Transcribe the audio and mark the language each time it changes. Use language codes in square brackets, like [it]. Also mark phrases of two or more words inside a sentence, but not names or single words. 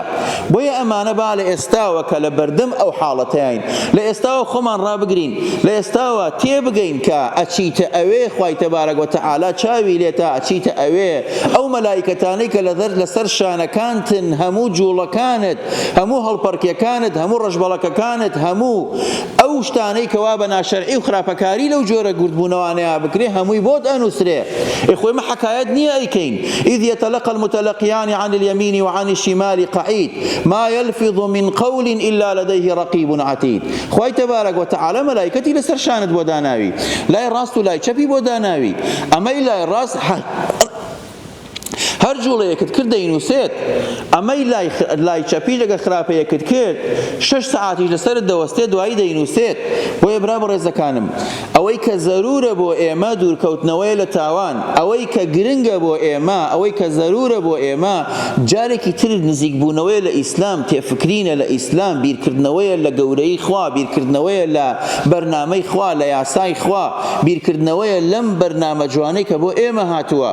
[ckb] بۆیە ئەمانە با لە ئێستاوە کە لە بەردەم ئەو حاڵەتەیەین، لە ئێستاوە خۆمان ڕابگرین، لە ئێستاوە تێبگەین کە ئەچیتە ئەوێ خوای [ar] تەبارەک وتەعالا [ckb] چاوی لێتە، ئەچیتە ئەوێ ئەو مەلایکەتانەی کە لەسەر شانەکانتن، هەموو جوڵەکانت، هەموو هەڵپەرکیەکانت، هەموو ڕەشبەڵەکەکانت، هەموو ئەو شتانەی کەوا بە ناشەرعی و خراپەکاری لەو جۆرە گوردبوونەوانەیە بکرێ هەمووی بۆت ئەنووسرێ. خۆی مە حەکایەت نییە ئەیکەین. [ar] إذ يتلقى المتلقيان عن اليمين وعن الشمال قعيد ما يلفظ من قول إلا لديه رقيب عتيد. [ckb] خوای [ar] تبارك وتعالى [ckb] ملائكتي لسر شانت بۆ داناوی، لای ڕاست و لای چەپی بۆ داناوی. ئەمەی لای ڕاست هەر جوڵەیەکت کرد دەینووسێت، ئەمەی لای چەپی لەگە خراپەیەکت کرد 6 سەعاتیش لەسەرت دەوەستێت دوایی دەینووسێت. بۆیە برا بەڕێزەکانم، ئەوەی کە زەرورە بۆ ئێمە دوورکەوتنەوەی لە تاوان، ئەوەی کە گرنگە بۆ ئێمە، ئەوەی کە زەرورە بۆ ئێمە جارێکی تر نزیکبوونەوەی لە ئیسلام، تێفکرینە لە ئیسلام، بیرکردنەوەیە لە گەورەی خوا، بیرکردنەوەیە لە بەرنامەی خوا، لە یاسای خوا، بیرکردنەوەیە لەم بەرنامە جوانەی کە بۆ ئێمە هاتووە.